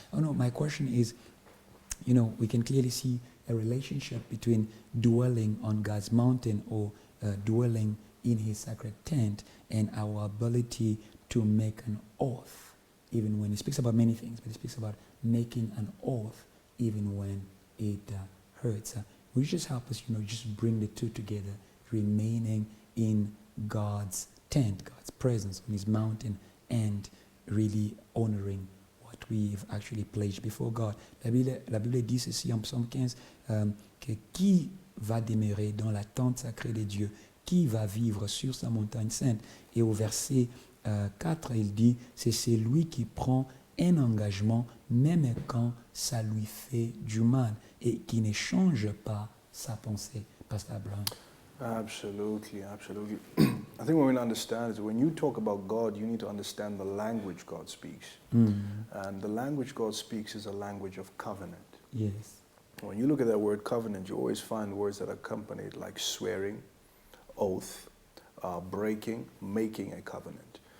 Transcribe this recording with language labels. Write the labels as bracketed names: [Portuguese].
[English] Oh no, my question is, we can clearly see a relationship between dwelling on God's mountain or dwelling in his sacred tent and our ability to make an oath, even when he speaks about many things, but he speaks about making an oath even when it hurts. Will you just help us, just bring the two together, remaining in God's tent, God's presence on his mountain, and really honoring what we've actually pledged before God. [French] La Bible dit ceci en psaume 15, que qui va demeurer dans la tente sacrée de Dieu, qui va vivre sur sa montagne sainte. Et au verset 4, il dit, c'est celui qui prend un engagement même quand ça lui fait du mal et qui ne change pas sa pensée. [English] Pastor Abraham. Absolutely, absolutely. I think what we need to understand is when you talk about God, you need to understand the language God speaks. And the language God speaks is a language of covenant. Yes. When you look at that word covenant, you always find words that are accompanied like swearing, oath, breaking, making a covenant.